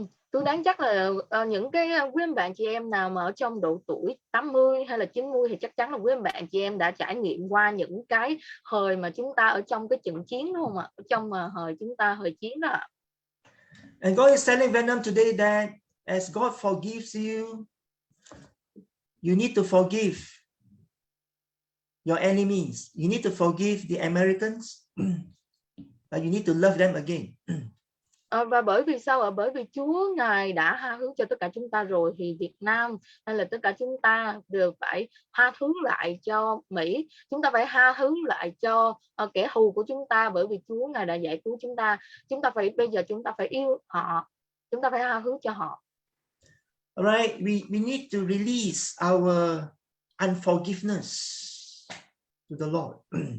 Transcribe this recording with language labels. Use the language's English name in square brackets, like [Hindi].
[Vietnamese] Tôi đoán chắc là những cái quý anh bạn chị em nào mà ở trong độ tuổi 80 hay là 90 thì chắc chắn là quý anh bạn chị em đã trải nghiệm qua những cái thời mà chúng ta ở trong cái trận chiến, đúng không ạ? Trong thời chúng ta thời chiến đó. [English] And God is telling Vietnam today that as God forgives you need to forgive your enemies. You need to forgive the Americans. But you need to love them again. [Vietnamese] Và bởi vì sao ạ? Bởi vì Chúa Ngài đã tha thứ cho tất cả chúng ta rồi, thì Việt Nam hay là tất cả chúng ta đều phải tha thứ lại cho Mỹ. Chúng ta phải tha thứ lại cho kẻ thù của chúng ta, bởi vì Chúa Ngài đã giải cứu chúng ta. Bây giờ chúng ta phải yêu họ, chúng ta phải tha thứ cho họ. [English] Alright, we need to release our unforgiveness to the Lord.